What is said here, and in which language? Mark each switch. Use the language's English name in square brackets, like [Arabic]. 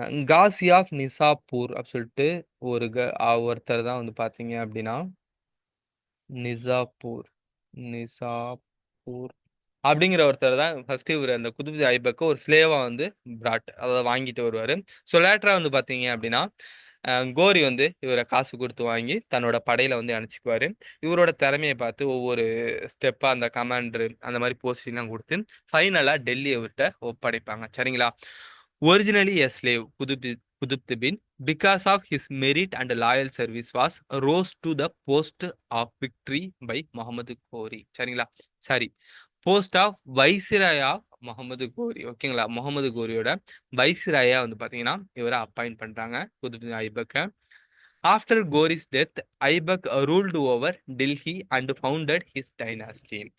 [Tamil] Kashi of Nishapur அப்படி சொல்லிட்டு ஒருத்தர் தான் வந்து பார்த்தீங்க அப்படின்னா நிசாப்பூர் நிசாப்பூர் அப்படிங்கிற ஒருத்தர் தான் ஃபர்ஸ்ட் இவர் அந்த குதுப்து ஐபக்க ஒரு ஸ்லேவா வந்து அதாவது வாங்கிட்டு வருவாரு. ஸோ லேட்டரா வந்து பார்த்தீங்க அப்படின்னா கோரி வந்து இவரை காசு கொடுத்து வாங்கி தன்னோட படையில வந்து அனுப்பிச்சுக்குவாரு. இவரோட திறமையை பார்த்து ஒவ்வொரு ஸ்டெப்பா அந்த கமாண்டர் அந்த மாதிரி போஸ்டிங்லாம் கொடுத்து ஃபைனலா டெல்லி இவர்கிட்ட ஒப்படைப்பாங்க. சரிங்களா? [English] Originally a slave Qutbuddin because of his merit and loyal service was rose to the post of victory by Muhammad Ghori. [Tamil] சரிங்களா? [English] Sorry, post of viceroy of Muhammad Ghori. ஓகேங்களா? [Tamil] முகமது கோரியோட வைசிராயா வந்து பாத்தீங்கன்னா இவரை அப்பாயிண்ட் பண்றாங்க Qutbuddin ஐபக்க. [English] After Ghori's death Aibak ruled over Delhi and founded his dynasty.